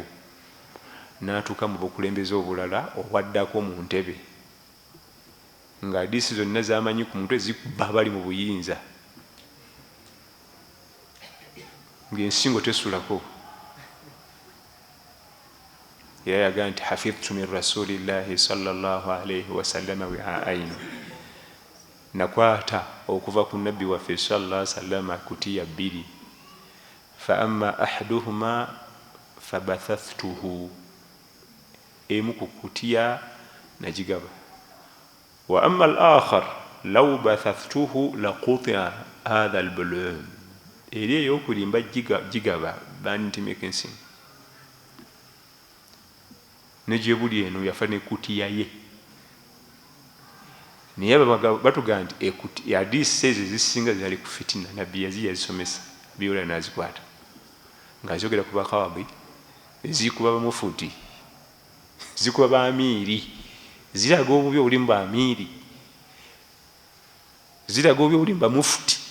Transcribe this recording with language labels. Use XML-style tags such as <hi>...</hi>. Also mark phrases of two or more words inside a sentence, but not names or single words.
<lg>N'atuuka mu bukulembeze obulala obwaddako mu ntebe nga hadiisi zonna z'amanyi ku mutwe zikubba abali mu buyinza ng'ensingo tesulako. Era yagaa nti</lg> <ar>حفظت من رسول الله صلى الله عليه وسلم وعاءين,</ar> <lg>nakwata okuva ku nabbi waffe</lg> <ar>صلى الله عليه وسلم</ar> <lg>kutiya bbiri.</lg> <ar>فأما أحدهما فبثثته,</ar> <lg>emu ku kutiya nagigaba.</lg> <ar>وأما الآخر لو بثثته لقطع هذا البلعوم,</ar> <lg>eri ey'okulimba gigaba bantimeka ensingo. Nejebuli eno yafa ne kutiya ye. Naye batugamba nti hadisi ezo ezisinga zali ku fitina nabbi yazisomesa byola nazikwata ng'azogera ku bakawabi, zikuba bamufuti, zikuba baamiiri, ziraga obubi obuli mu baamiiri, ziraga obubi obuli mu bamufuti.</lg>